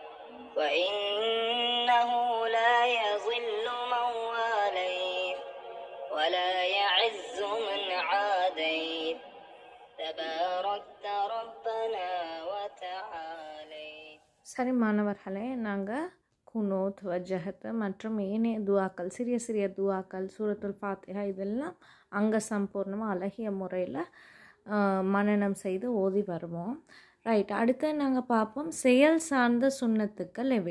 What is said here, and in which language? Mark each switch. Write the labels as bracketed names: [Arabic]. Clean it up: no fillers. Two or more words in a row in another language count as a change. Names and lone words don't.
[Arabic] وإنه لا يضل من واليت ولا يعز من عاديت تباركت ربنا وتعاليت. [Tamil] சரி மாணவர்களே, நாங்கள் குனூத், வஜ்ஜஹத் மற்றும் ஏனைய துவாக்கள், சிறிய சிறிய துவாக்கள், சூரத்துல் ஃபாத்திஹா இதெல்லாம் அங்கே சம்பூர்ணமாக அழகிய முறையில் மனனம் செய்து ஓதி வருவோம். ரைட், அடுத்து நாங்கள் பார்ப்போம் செயல் சார்ந்த சுன்னத்துக்கள் எவை.